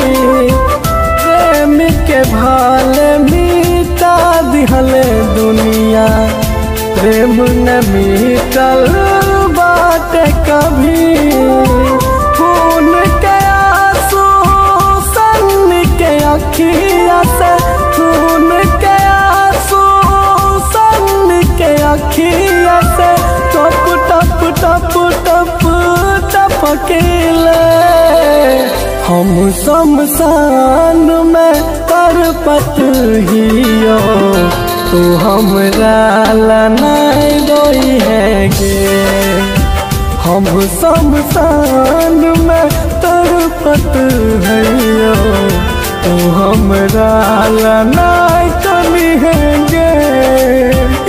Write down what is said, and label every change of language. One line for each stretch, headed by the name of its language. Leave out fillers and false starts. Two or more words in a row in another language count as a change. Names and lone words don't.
Bhojpuri: प्रेम के भाल मीटा दिहले दुनिया प्रेम न मीटल बाटे कभी खून के आंसू सन के अखिया से, खून के आंसू सन के अखिया से टप टप टप टप टपकेले।
Angika: हम शमशान में तरपत हियो, तू हमरा नहीं रोई है गे। हम शमशान में तरपत हियो, तू हमरा नहीं कमी है गे।